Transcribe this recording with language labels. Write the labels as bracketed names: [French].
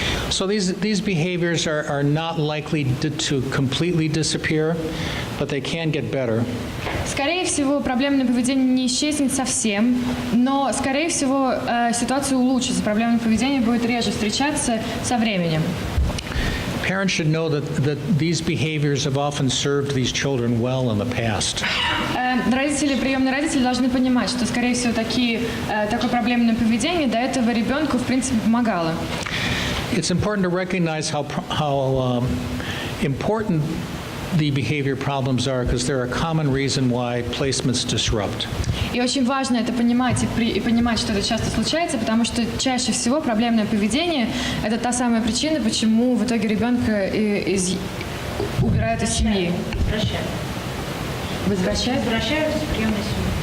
[English] So these behaviors are not likely to completely disappear, but they can get better. [Russian] Скорее всего, проблемное поведение не исчезнет совсем, но, скорее всего, ситуация улучшится. Проблемное поведение будет реже встречаться со временем. [English] Parents should know that these behaviors have often served these children well in the past. [Russian] Приемные родители должны понимать, что, скорее всего, такое проблемное поведение до этого ребенку, в принципе, помогало. [English] It's important to recognize how important the behavior problems are, because they're a common reason why placements disrupt. [Russian] И очень важно это понимать и понимать, что это часто случается, потому что чаще всего проблемное поведение – это та самая причина, почему в итоге ребенка убирают из семьи. Возвращаются в приемную семью.